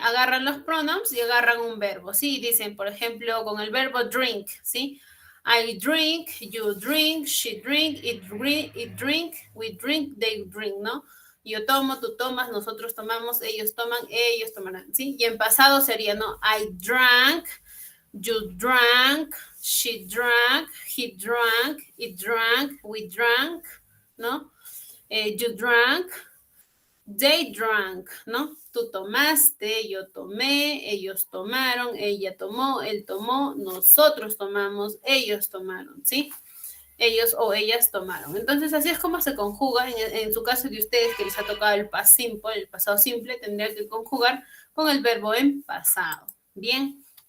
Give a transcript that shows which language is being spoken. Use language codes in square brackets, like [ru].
[es] Agarran los pronombs y agarran un verbo, ¿sí? Dicen, por ejemplo, con el verbo drink, ¿sí? [en] I drink, you drink, she drink, it drink, we drink, they drink, ¿no? [es] Yo tomo, tú tomas, nosotros tomamos, ellos toman, ellos tomarán, ¿sí? Y en pasado sería, ¿no? [en] I drank, you drank, she drank, he drank, it drank, we drank, ¿no? You drank, they drank, ¿no? [es] Tú tomaste, yo tomé, ellos tomaron, ella tomó, él tomó, nosotros tomamos, ellos tomaron, ¿sí? Ellos o ellas tomaron. Entonces, así es como se conjuga. En su caso de ustedes que les ha tocado el past simple, el pasado simple, tendría que conjugar con el verbo en pasado. Bien.